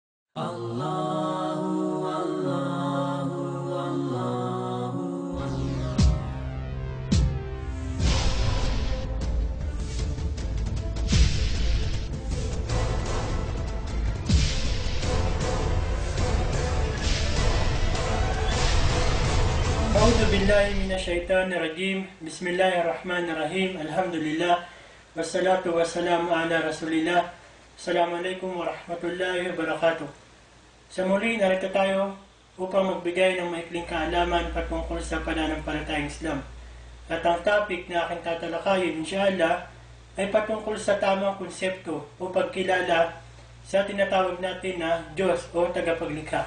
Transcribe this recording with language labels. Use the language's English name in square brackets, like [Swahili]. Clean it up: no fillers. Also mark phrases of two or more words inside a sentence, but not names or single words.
[Arabic] الله الله الله أعوذ بالله من الشيطان الرجيم. بسم الله الرحمن الرحيم. Alhamdulillah. والصلاة والسلام على رسول الله. السلام عليكم ورحمة الله وبركاته. [Filipino] Sa muli, narito tayo upang magbigay ng maikling kaalaman patungkol sa pananampalatayang Islam. At ang topic na aking tatalakayin, inshallah, ay patungkol sa tamang konsepto o pagkilala sa tinatawag natin na Diyos o tagapaglikha.